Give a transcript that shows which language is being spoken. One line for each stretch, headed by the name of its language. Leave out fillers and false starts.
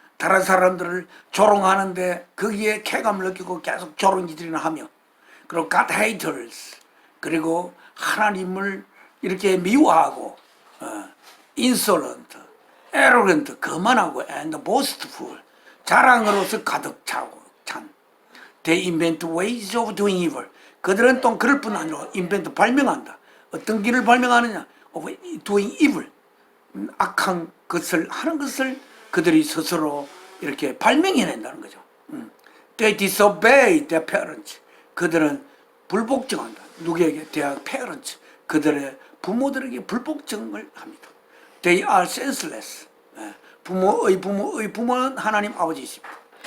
Korean: 다른 사람들을 조롱하는데 거기에 쾌감을 느끼고 계속 조롱질이나 하며 그리고
English: God haters.
Korean: 그리고 하나님을 이렇게 미워하고 insolent, arrogant, 거만하고
English: and boastful.
Korean: 자랑으로서 가득 차고 찬.
English: They invent ways of doing evil.
Korean: 그들은 또 그럴 뿐 아니라 invent 발명한다. 어떤 길을 발명하느냐?
English: of doing evil.
Korean: 악한 것을 하는 것을 그들이 스스로 이렇게 발명해낸다는 거죠.
English: They disobey their parents.
Korean: 그들은 불복종한다. 누구에게?
English: their parents.
Korean: 그들의 부모들에게 불복종을 합니다.
English: They are senseless.
Korean: 부모의 부모는 하나님 아버지이십니다.